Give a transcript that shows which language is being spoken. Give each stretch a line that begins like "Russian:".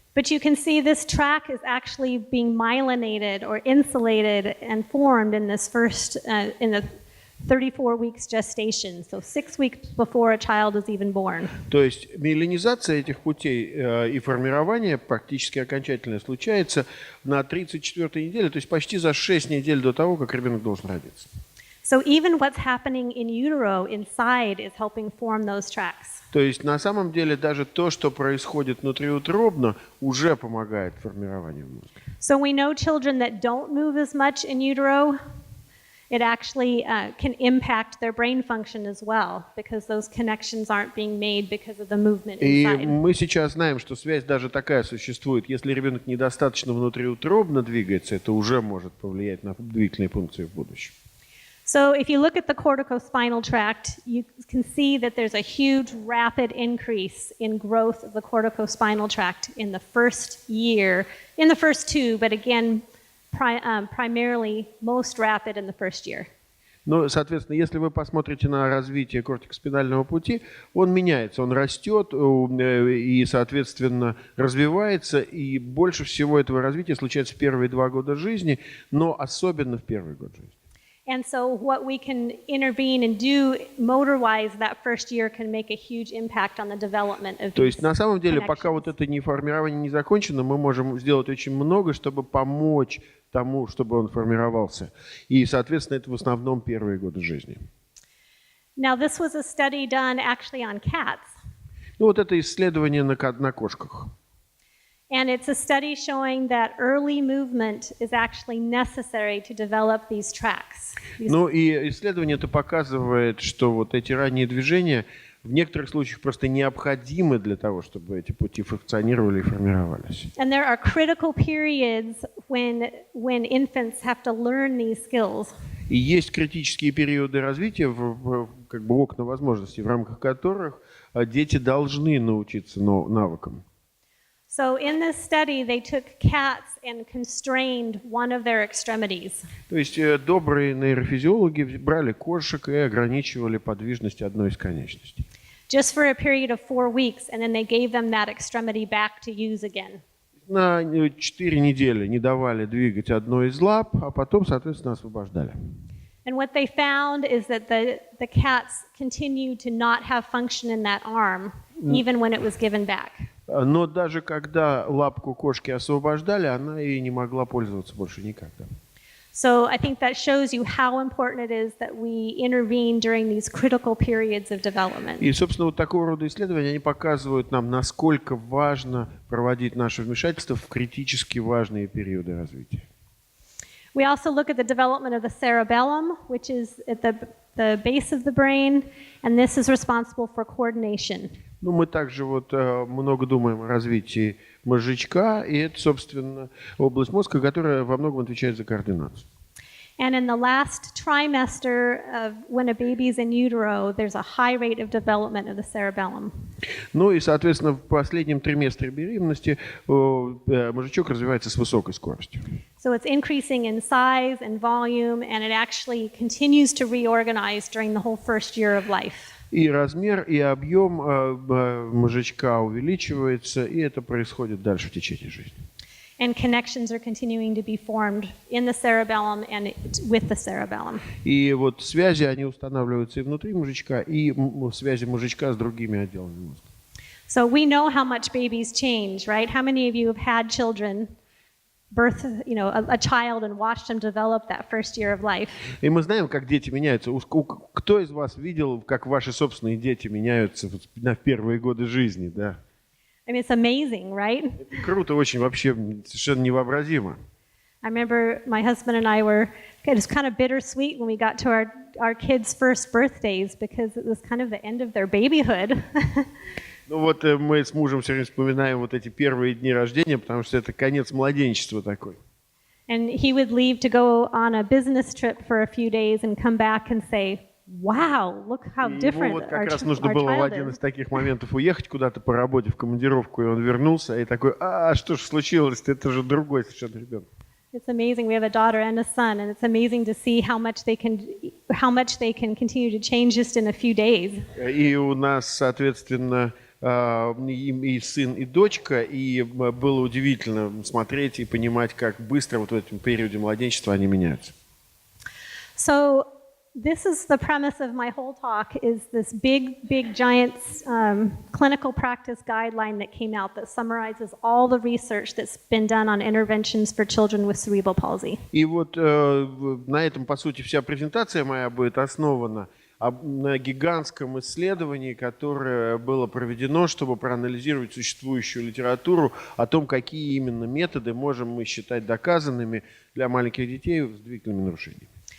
English: But you can see this tract is actually being myelinated or insulated and formed in this first, in the 34 weeks gestation, so 6 weeks before a child is even born.
Russian: То есть миелинизация этих путей и формирование практически окончательное случается на 34-й неделе, то есть почти за 6 недель до того, как ребенок должен родиться.
English: So even what's happening in utero, inside, is helping form those tracts.
Russian: То есть на самом деле даже то, что происходит внутриутробно, уже помогает формированию мозга.
English: So we know children that don't move as much in utero, it actually can impact their brain function as well, because those connections aren't being made because of the movement
Russian: И
English: inside.
Russian: мы сейчас знаем, что связь даже такая существует. Если ребенок недостаточно внутриутробно двигается, это уже может повлиять на двигательные функции в будущем.
English: So if you look at the corticospinal tract, you can see that there's a huge rapid increase in growth of the corticospinal tract in the first year, in the first two, but again, primarily most rapid in the first year.
Russian: Ну, соответственно, если вы посмотрите на развитие кортикоспинального пути, он меняется, он растет и, соответственно, развивается, и больше всего этого развития случается в первые 2 года жизни, но особенно в первый год жизни.
English: And so what we can intervene and do motor-wise that first year can make a huge impact on the development of these.
Russian: То есть, на самом деле, пока вот это формирование не закончено, мы можем сделать очень много, чтобы помочь тому, чтобы он формировался. И, соответственно, это в основном первые годы жизни.
English: Now, this was a study done actually on cats.
Russian: Ну, вот это исследование на кошках.
English: And it's a study showing that early movement is actually necessary to develop these tracts.
Russian: Ну, и исследование это показывает, что вот эти ранние движения в некоторых случаях просто необходимы для того, чтобы эти пути функционировали и формировались.
English: And there are critical periods when infants have to learn these skills.
Russian: И есть критические периоды развития, как бы окна возможностей, в рамках которых дети должны научиться навыкам.
English: So in this study, they took cats and constrained one of their extremities.
Russian: То есть добрые нейрофизиологи брали кошек и ограничивали подвижность одной из конечностей.
English: Just for a period of 4 weeks, and then they gave them that extremity back to use again.
Russian: На 4 недели не давали двигать одной из лап, а потом, соответственно, освобождали.
English: And what they found is that the cats continued to not have function in that arm, even when it was given back.
Russian: Но даже когда лапку кошки освобождали, она и не могла пользоваться больше никогда.
English: So I think that shows you how important it is that we intervene during these critical periods of development.
Russian: И, собственно, вот такого рода исследования, они показывают нам, насколько важно проводить наше вмешательство в критически важные периоды развития.
English: We also look at the development of the cerebellum, which is at the base of the brain, and this is responsible for coordination.
Russian: Ну, мы также вот много думаем о развитии мозжечка, и это, собственно, область мозга, которая во многом отвечает за координацию.
English: And in the last trimester of when a baby is in utero, there's a high rate of development of the cerebellum.
Russian: Ну и, соответственно, в последнем триместре беременности мозжечок развивается с высокой скоростью.
English: So it's increasing in size and volume, and it actually continues to reorganize during the whole first year of life.
Russian: И размер, и объем мозжечка увеличивается, и это происходит дальше в течение жизни.
English: And connections are continuing to be formed in the cerebellum and with the cerebellum.
Russian: И вот связи, они устанавливаются и внутри мозжечка, и связи мозжечка с другими отделами мозга.
English: So we know how much babies change, right? How many of you have had children, birth, a child and watched them develop that first year of life?
Russian: И мы знаем, как дети меняются. Кто из вас видел, как ваши собственные дети меняются на первые годы жизни, да?
English: I mean, it's amazing, right?
Russian: Это круто, очень вообще совершенно невообразимо.
English: I remember my husband and I it was kind of bittersweet when we got to our kids' first birthdays because it was kind of the end of their babyhood.
Russian: Ну вот мы с мужем все время вспоминаем вот эти первые дни рождения, потому что это конец младенчества такой.
English: And he would leave to go on a business trip for a few days and come back and say, wow, look how different
Russian: Ему вот как
English: our
Russian: раз нужно было в
English: child
Russian: один
English: is.
Russian: из таких моментов уехать куда-то по работе в командировку, и он вернулся, и такой, что ж случилось-то, это же другой совершенно ребенок.
English: It's amazing. We have a daughter and a son, and it's amazing to see how much they can continue to change just in a few days.
Russian: И у нас, соответственно, и сын, и дочка, и было удивительно смотреть и понимать, как быстро вот в этом периоде младенчества они меняются.
English: So this is the premise of my whole talk, is this big, giant clinical practice guideline that came out that summarizes all the research that's been done on interventions for children with cerebral palsy.
Russian: И вот на этом, по сути, вся презентация моя будет основана на гигантском исследовании, которое было проведено, чтобы проанализировать существующую литературу о том, какие именно методы можем мы считать доказанными для маленьких детей с двигательными нарушениями.